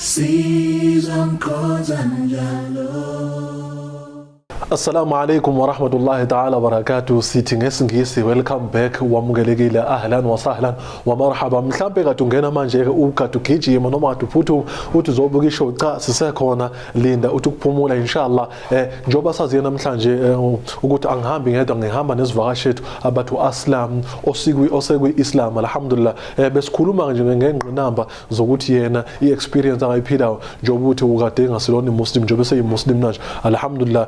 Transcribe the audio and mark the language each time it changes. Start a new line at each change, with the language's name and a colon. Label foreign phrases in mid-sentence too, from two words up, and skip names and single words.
Zulu: Season Kozanjalo.
Arabic: السلام عليكم ورحمة الله تعالى وبركاته.
Zulu: Sithi ngesingisi
English: welcome back,
Zulu: wamukelekile,
Arabic: أهلا وسهلا ومرحبا.
Zulu: Mhlambe kade ungena manje ukade ugijima noma kade uphuthu uthi uzobuka ishow, cha sisekhona, linda uthi ukuphumula inshallah. Njoba saziye namhlanje ukuthi angihambi ngedwa, ngihamba nesivakashi ethu abathu Islam osekwi Islam alhamdulillah. Besikhuluma nje ngengqinamba zokuthi yena i-experience angayiphilayo njoba uthi ukade ngasilona Muslim, njoba seyimuslim manje alhamdulillah.